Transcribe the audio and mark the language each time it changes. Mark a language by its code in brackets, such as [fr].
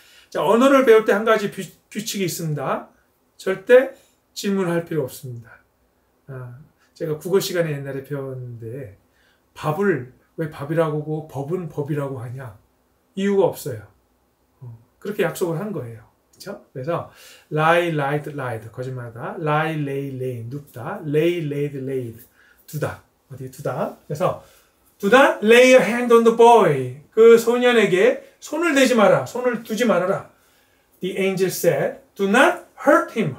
[ko] 자, 언어를 배울 때 한 가지 규칙이 있습니다. 절대 질문할 필요 없습니다. 제가 국어 시간에 옛날에 배웠는데 밥을 왜 밥이라고 하고 법은 법이라고 하냐. 이유가 없어요. 그렇게 약속을 한 거예요. 그렇죠? 그래서 lie, lied, lied 거짓말하다. lie, lay, lay 눕다. lay, laid, laid 두다. 어디 두다. 그래서 [en] Do not lay a hand on the boy. [ko] 그 소년에게 손을 대지 마라. 손을 두지 말아라. [en] The angel said, Do not hurt him.